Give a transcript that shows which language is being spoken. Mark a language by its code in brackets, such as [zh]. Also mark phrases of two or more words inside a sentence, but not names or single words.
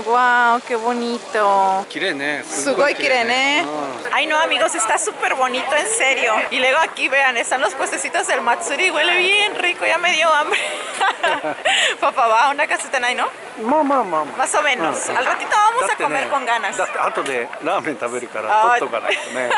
[es] Wow, qué bonito. Kirene. [ja] すごい きれいね. [es] Ay no, amigos, está súper bonito, en serio. Y luego aquí vean, están los puestecitos del Matsuri. Huele bien rico, ya me dio hambre. Papá, va, una casita ahí, ¿no? Mamá. Más o menos. Al ratito vamos a comer con ganas. [ja] だって後でラーメン食べるから取っとかないとね。